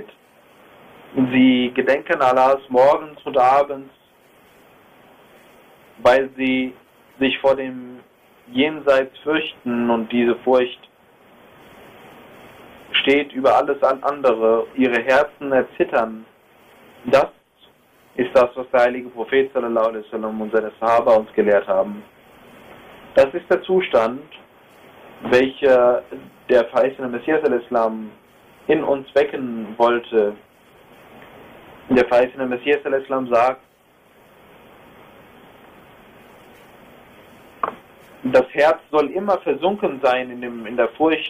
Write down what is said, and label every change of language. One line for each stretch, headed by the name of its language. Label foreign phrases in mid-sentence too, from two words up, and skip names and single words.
German: Sie gedenken Allahs morgens und abends, weil sie sich vor dem Jenseits fürchten und diese Furcht steht über alles andere. Ihre Herzen erzittern. Das ist das, was der heilige Prophet
Arabic: صلى الله عليه وسلم
German: und seine Sahaba uns gelehrt haben. Das ist der Zustand, welcher der verheißene Messias al-Islam in uns wecken wollte. Der verheißene Messias al-Islam sagt, das Herz soll immer versunken sein in der Furcht.